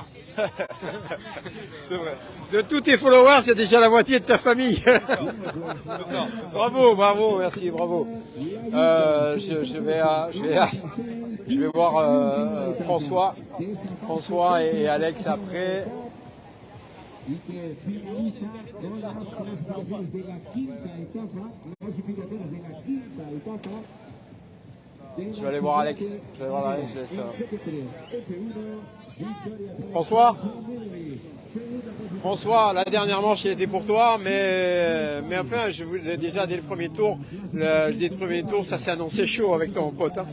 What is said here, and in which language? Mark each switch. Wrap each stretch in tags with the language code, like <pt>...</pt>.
<fr>C'est vrai. De tous tes followers, c'est déjà la moitié de ta famille. Bravo, bravo, merci, bravo. Je vais voir François et Alex après.</fr> <es>Y que finaliza con las clasificaciones de la quinta etapa, clasificaciones de la quinta etapa.</es> <fr>Je vais aller voir Alex. Je vais voir Alex. Je laisse, François, la dernière manche, il était pour toi, mais enfin, je voulais déjà dès le premier tour, ça s'est annoncé chaud avec ton pote.</fr>